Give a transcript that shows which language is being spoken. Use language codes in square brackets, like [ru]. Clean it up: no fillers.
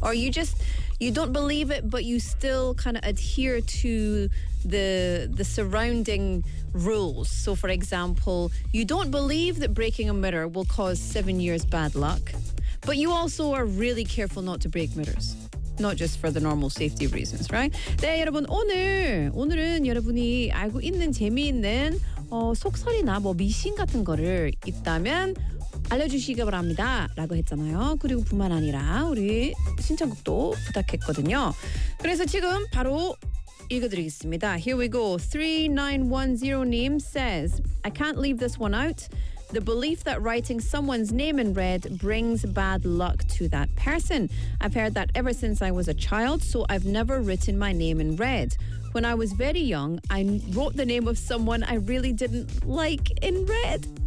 [en] Or you just, you don't believe it, but you still kind of adhere to the surrounding rules. So, for example, you don't believe that breaking a mirror will cause 7 years bad luck, but you also are really careful not to break mirrors. Not just for the normal safety reasons, right? [ko] 네, 여러분, 오늘은 여러분이 알고 있는 재미있는 속설이나 뭐 미신 같은 거를 있다면 알려주시기 바랍니다. 라고 했잖아요. 그리고 뿐만 아니라 우리 신청곡도 부탁했거든요. 그래서 지금 바로 읽어드리겠습니다. [en] Here we go. 3910님 says, I can't leave this one out. The belief that writing someone's name in red brings bad luck to that person. I've heard that ever since I was a child, so I've never written my name in red. When I was very young, I wrote the name of someone I really didn't like in red.